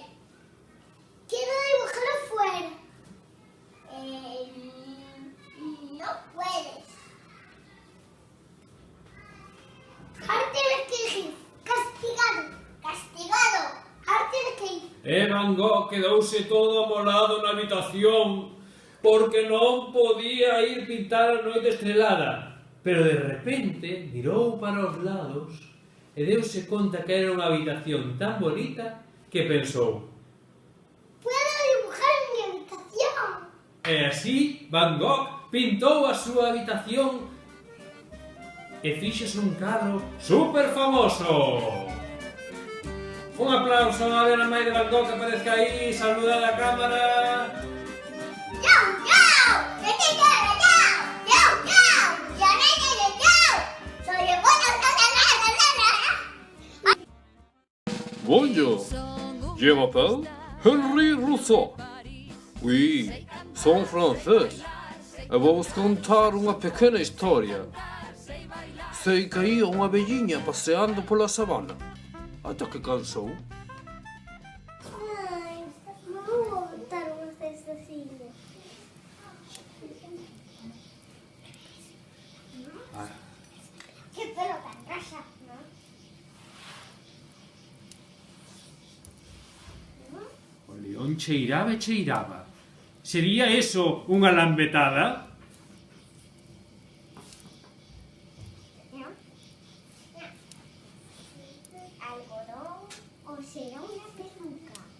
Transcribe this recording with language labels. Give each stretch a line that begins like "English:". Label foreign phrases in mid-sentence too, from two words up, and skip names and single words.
Spanish: Quiero dibujar afuera. No puedes. Castigado. Castigado.
Galician: E Van Gogh quedouse todo amolado na habitación porque non podía ir pintar a noite estrelada. Pero de repente mirou para os lados e deuse conta que era unha habitación tan bonita que pensou.
Spanish: Puedo dibujar en mi habitación.
Galician: E así Van Gogh pintou a súa habitación e fíxose un cadro super famoso. Un aplauso a ver a nai de Van Gogh que aparezca aí, saluda a cámara.
Spanish: ¡Yo! Soy el
French: Bonjour. Je m'appelle Henri Rousseau.
Galician: Oui, son francês. Eu vou vos contar unha pequena historia. Sei que ia unha velliña paseando pola sabana, ata que cansou.
Spanish: Ay, no me voy a botar unos de estos cines. Qué pelo tan rosa, ¿no?
Galician: O león cheiraba e cheiraba. Sería eso unha lambetada?
Spanish: Algodón o será una peluca.